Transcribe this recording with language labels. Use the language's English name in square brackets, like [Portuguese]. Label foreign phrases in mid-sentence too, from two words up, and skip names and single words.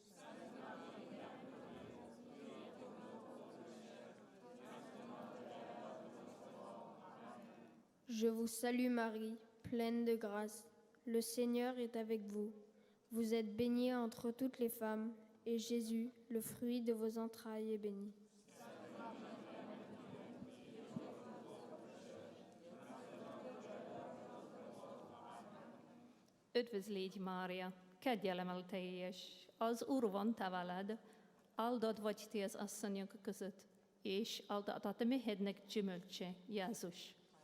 [French] Je vous salue Marie, pleine de grâce. Le Seigneur est avec vous. Vous êtes bénie entre toutes les femmes, et Jésus, le fruit de vos entrailles, est béni. [Hungarian] Üdvözlégy Mária, kegyelemmel teljes, az Úr van te veled, áldott vagy ti az asszonyok között, és áldott a te méhednek gyümölcse, Jézus.